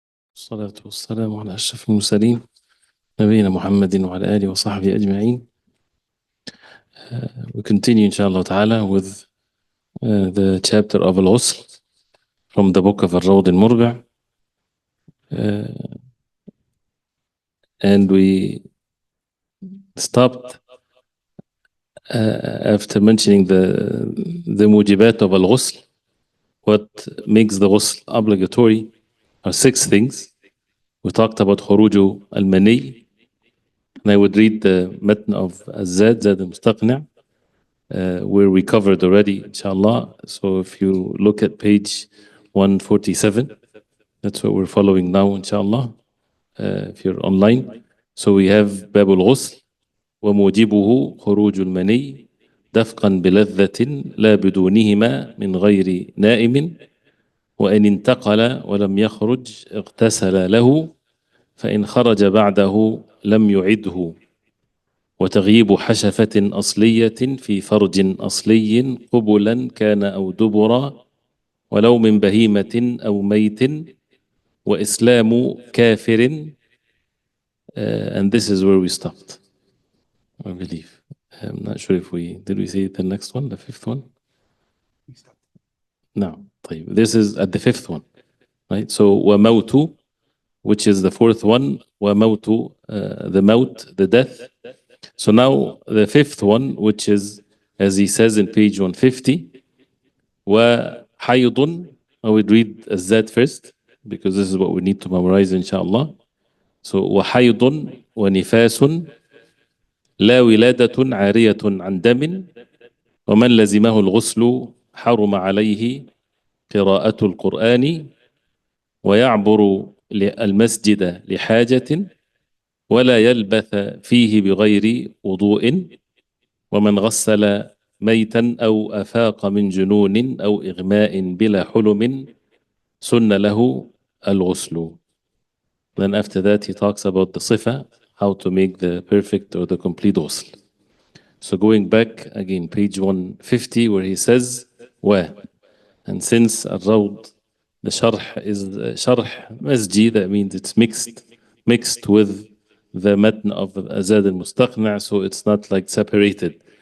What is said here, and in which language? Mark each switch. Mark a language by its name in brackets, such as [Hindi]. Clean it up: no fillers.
[Arabic] والصلاة والسلام على أشرف المرسلين نبينا محمد وعلى آله وصحبه أجمعين. [English] We continue inshallah ta'ala with the chapter of al-Ghusl from the book of al-Murbi. And we stopped after mentioning the mujibat of al-Ghusl. What makes the Ghusl obligatory are 6 things. We talked about khuruju al-mani, and I would read the matn of Zad al-Mustaqni, where we covered already, inshallah. So if you look at page 147, that's what we're following now, inshallah, if you're online. [Arabic] So we have Bab al-Ghusl, وموجبه خروج المني دفقا بلذة لا بدونهما من غير نائم وإن انتقل ولم يخرج اغتسل له فإن خرج بعده لم يعده وتغييب حشفة أصلية في فرج أصلي قبلا كان أو دبرا ولو من بهيمة أو ميت وإسلام كافر. [English] And this is where we stopped, I believe. I'm not sure if did we say the next one, the 5th one? No. This is at the 5th one, right? So وموت, which is the 4th one, وموت, the maut, the death. So now the 5th one, which is, as he says in page 150, وحيض. I would read that first, because this is what we need to memorize, inshallah. [Arabic] So وحيض ونفاس لا ولادة عارية عن دم ومن لزمه الغسل حرم عليه قراءة القرآن ويعبر المسجد لحاجة ولا يلبث فيه بغير وضوء ومن غسل ميتا أو أفاق من جنون أو إغماء بلا حلم سن له الغسل. [English] Then after that he talks about the صفة, how to make the perfect or the complete ghusl. So going back again, page 150, where he says and since al-Rawd, the sharh is sharh masjid, that means it's mixed with the matn of Zad al-Mustaqni, so it's not like separated.